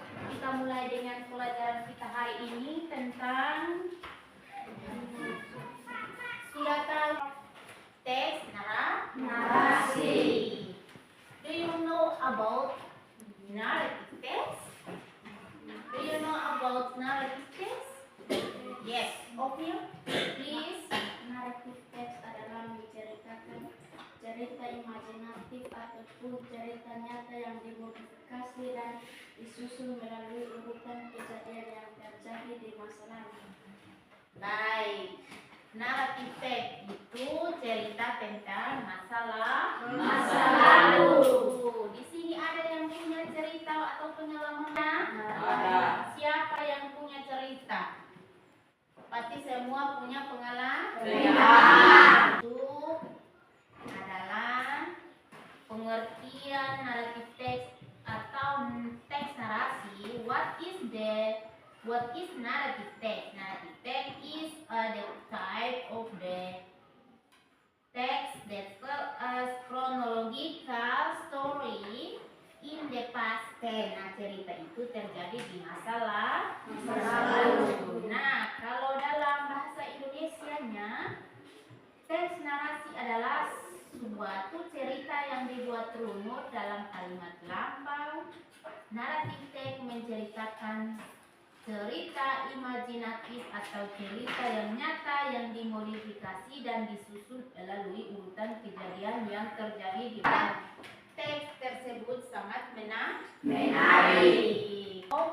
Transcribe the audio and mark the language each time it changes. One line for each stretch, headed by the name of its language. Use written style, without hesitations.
Indonesian: Kita mulai dengan pelajaran kita hari ini tentang suratan teks narasi.
English: Do you know about narrative text? Do you know about narrative text? Yes. Okay. Please.
Indonesian: Naratif teks adalah menceritakan cerita imajinatif ataupun cerita nyata yang dimodifikasi dan disusun melalui urutan kejadian yang terjadi di masa lalu. Baik. Naratif teks itu cerita tentang masa lalu. Di sini ada yang punya cerita atau pengalaman? Ada. Siapa yang punya cerita? Pasti semua punya pengalaman. Itu adalah pengertian naratif teks atau teks narasi.
English: What is narrative text? Narrative text is the type of the text that tell us chronological story in the past tense.
Indonesian: Nah, cerita itu terjadi di masa lalu. Nah, kalau dalam bahasa Indonesianya, teks narasi adalah suatu cerita yang dibuat runut dalam kalimat lampau. Naratif teks menceritakan cerita imajinatif atau cerita yang nyata yang dimodifikasi dan disusun melalui urutan kejadian yang terjadi di mana teks tersebut sangat menarik.